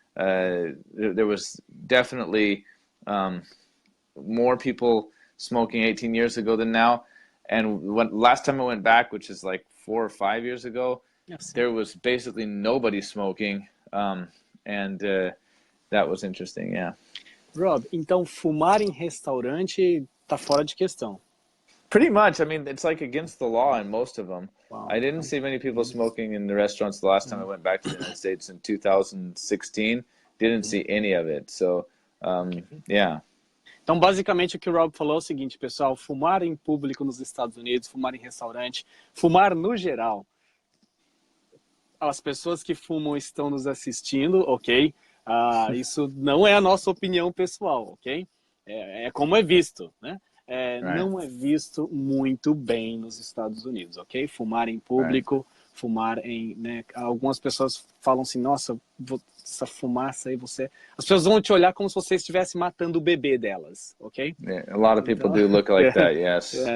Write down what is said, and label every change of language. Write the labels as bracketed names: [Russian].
[English] There was definitely more people smoking 18 years ago than now. And last time I went back, which is like 4 or 5 years ago, there was basically nobody smoking. And that was interesting, yeah. [Portuguese] Rob, então fumar em restaurante tá fora de questão. [English] Pretty much. I mean, it's like against the law in most of them. Wow. I didn't see many people smoking in the restaurants the last time I went back to the United States in 2016. Didn't see any of it. So, yeah. [Portuguese] Então, basicamente, o que o Rob falou é o seguinte, pessoal, fumar em público nos Estados Unidos, fumar em restaurante, fumar no geral. As pessoas que fumam estão nos assistindo, ok? Isso não é a nossa opinião pessoal, ok? É como é visto, né? Não é visto muito bem nos Estados Unidos, ok? Fumar em público, fumar em... Né? Algumas pessoas falam assim, nossa, essa fumaça aí, as pessoas vão te olhar como se você estivesse matando o bebê delas, ok? [English] Yeah, a lot of people do look like that, yes.